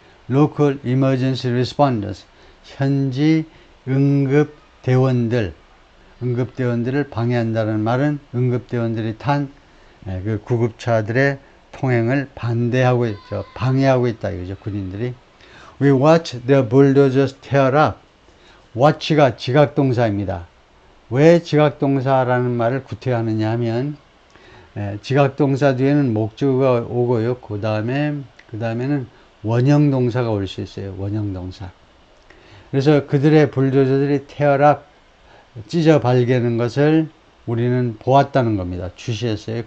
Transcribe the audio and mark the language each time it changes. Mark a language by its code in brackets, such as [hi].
[ko] local emergency responders, 현지 응급대원들을 방해한다는 말은 응급대원들이 탄 그 구급차들의 통행을 반대하고 있죠. 방해하고 있다 이거죠. 군인들이. [en] We watch the bulldozers tear up. [ko] watch가 지각동사입니다. 왜 지각동사라는 말을 구태하느냐 하면, 지각동사 뒤에는 목적어가 오고요. 그 다음에는 원형동사가 올 수 있어요. 원형동사. 그래서 그들의 불도저들이 tear up, 찢어 발개는 것을 우리는 보았다는 겁니다. 주시했어요.